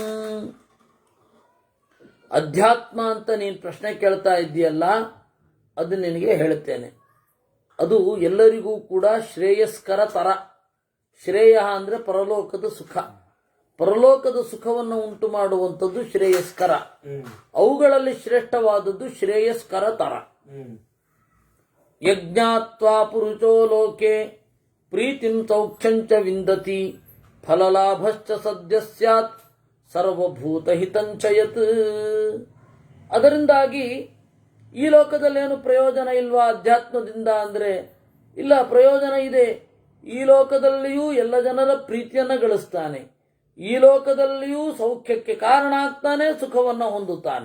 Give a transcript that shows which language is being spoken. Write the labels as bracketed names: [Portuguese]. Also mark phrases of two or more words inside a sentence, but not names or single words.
[Kannada] ಅಧ್ಯಾತ್ಮ ಅಂತ ನೀನು ಪ್ರಶ್ನೆ ಕೇಳ್ತಾ ಇದ್ದೀಯಲ್ಲ, ಅದು ನಿನಗೆ ಹೇಳುತ್ತೇನೆ. ಅದು ಎಲ್ಲರಿಗೂ ಕೂಡ ಶ್ರೇಯಸ್ಕರ ತರ. ಶ್ರೇಯ ಅಂದರೆ ಪರಲೋಕದ ಸುಖ. ಪರಲೋಕದ ಸುಖವನ್ನು ಉಂಟು ಮಾಡುವಂಥದ್ದು ಶ್ರೇಯಸ್ಕರ. ಅವುಗಳಲ್ಲಿ ಶ್ರೇಷ್ಠವಾದದ್ದು ಶ್ರೇಯಸ್ಕರ ತರ. [Sanskrit] ಯಜ್ಞಾತ್ವಾ ಪುರುಷೋ ಲೋಕೆ ಪ್ರೀತಿಂ ಸೌಖ್ಯಂಚ ವಿಂದತಿ ಫಲಲಾಭಶ್ಚ ಸದ್ಯ ಸ್ಯಾತ್ ಸರ್ವಭೂತ ಹಿತಂಚ ಯತ್. [Kannada] ಅದರಿಂದಾಗಿ ಈ ಲೋಕದಲ್ಲೇನು ಪ್ರಯೋಜನ ಇಲ್ವಾ ಅಧ್ಯಾತ್ಮದಿಂದ ಅಂದರೆ, ಇಲ್ಲ, ಪ್ರಯೋಜನ ಇದೆ. ಈ ಲೋಕದಲ್ಲಿಯೂ ಎಲ್ಲ ಜನರ ಪ್ರೀತಿಯನ್ನು ಗಳಿಸ್ತಾನೆ, ಈ ಲೋಕದಲ್ಲಿಯೂ ಸೌಖ್ಯಕ್ಕೆ ಕಾರಣ ಆಗ್ತಾನೆ, ಸುಖವನ್ನು ಹೊಂದುತ್ತಾನೆ.